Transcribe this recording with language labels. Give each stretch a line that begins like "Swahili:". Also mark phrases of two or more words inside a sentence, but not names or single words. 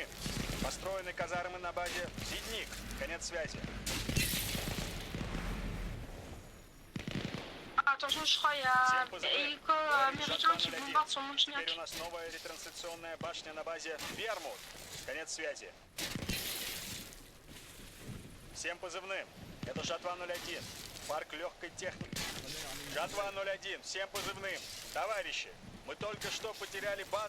Russian: Построены казармы на базе Зидник. Конец связи.
French: Attention, je crois qu'il y a des hélicos américains qui bombardent sur Montignac.
Russian: Теперь у нас новая ретрансляционная башня на базе Вермут. Конец связи. Всем позывным. Это Жатва 01. парк легкой техники. Жатва-01, всем позывным. Товарищи, мы только что потеряли базу.